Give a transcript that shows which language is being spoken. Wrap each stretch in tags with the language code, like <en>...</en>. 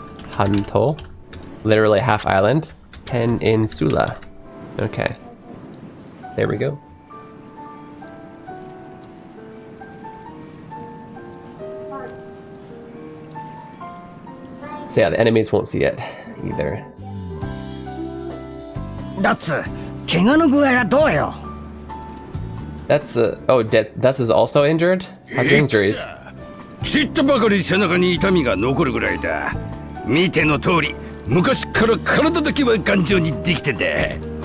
<en>Hanto. Literally half island. Peninsula. Okay. There we go. So yeah, the enemies won't see it either.</en> <ja>ダッツ、怪我の具合はどうよ。</ja> <en>That's That's is also injured? How's your injuries?</en> <ja>ちっとばかり背中に痛みが残るぐらいだ。見ての通り、昔から体だけは頑丈にできてて。</ja>